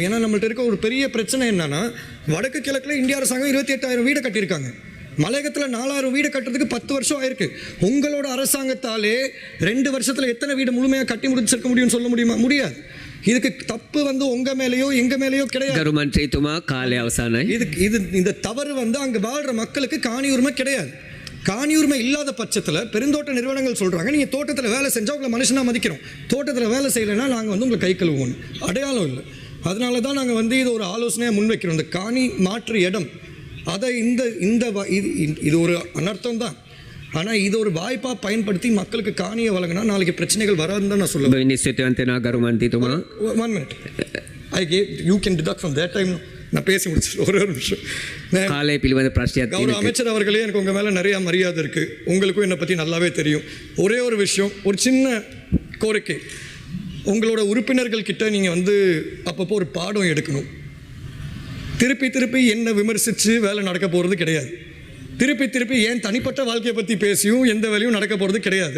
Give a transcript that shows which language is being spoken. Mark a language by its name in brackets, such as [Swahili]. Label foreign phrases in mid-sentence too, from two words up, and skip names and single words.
[Tamil] ஏன்னா நம்மள்ட்ட இருக்க ஒரு பெரிய பிரச்சனை என்னன்னா, வடக்கு கிழக்கில் இந்திய அரசாங்கம் 28,000 வீடு கட்டியிருக்காங்க. மலையகத்தில் 4,000 வீடு கட்டுறதுக்கு 10 வருஷம் ஆயிருக்கு. உங்களோட அரசாங்கத்தாலே 2 வருஷத்தில் எத்தனை வீடு முழுமையாக கட்டி முடிச்சிருக்க முடியும்னு சொல்ல முடியுமா? முடியாது. இதுக்கு தப்பு வந்து உங்க மேலேயோ எங்க மேலேயோ கிடையாது. [Sinhala] ගරු මන්ත්‍රීතුමා කාලය අවසానයි. [Tamil] இந்த தவறு வந்து அங்கே வாழ்கிற மக்களுக்கு காணி உரிமை கிடையாது. காணி உரிமை இல்லாத பட்சத்தில் பெருந்தோட்ட நிறுவனங்கள் சொல்கிறாங்க, நீங்கள் தோட்டத்தில் வேலை செஞ்சால் உங்களை மனுஷனாக மதிக்கிறோம், தோட்டத்தில் வேலை செய்யலைன்னா நாங்கள் வந்து உங்களை கை கழுவுவோம். அடையாளம் இல்லை. அதனால தான் நாங்கள் வந்து இது ஒரு ஆலோசனையாக முன்வைக்கிறோம். இந்த காணி மாற்று இடம் அதை இது ஒரு அனர்த்தம் தான். ஆனால் இது ஒரு வாய்ப்பாக பயன்படுத்தி மக்களுக்கு காணியை வழங்கினா நாளைக்கு பிரச்சனைகள் வராதுன்னு தான் நான் சொல்லுவேன். [Sinhala] නිශ්චිතවන්තනා ගරු මන්ත්‍රීතුමා. [English] 1 minute. You can deduct from that time. [Tamil] நான் பேசி முடிச்சு ஒரு நிமிஷம். [Sinhala] කාලය පිළිබඳ ප්‍රශ්නයක් [Tamil] கௌரவ அமைச்சர் அவர்களே, எனக்கு உங்கள் மேலே நிறையா மரியாதை இருக்குது, உங்களுக்கும் என்னை பற்றி நல்லாவே தெரியும். ஒரே ஒரு விஷயம், ஒரு சின்ன கோரிக்கை, உங்களோட உறுப்பினர்கள் கிட்ட நீங்கள் வந்து அப்பப்போ ஒரு பாடம் எடுக்கணும். திருப்பி திருப்பி என்ன விமர்சித்து வேலை நடக்க போகிறது கிடையாது. திருப்பி திருப்பி ஏன் தனிப்பட்ட வாழ்க்கையை பற்றி பேசியும் எந்த வேலையும் நடக்க போகிறது கிடையாது.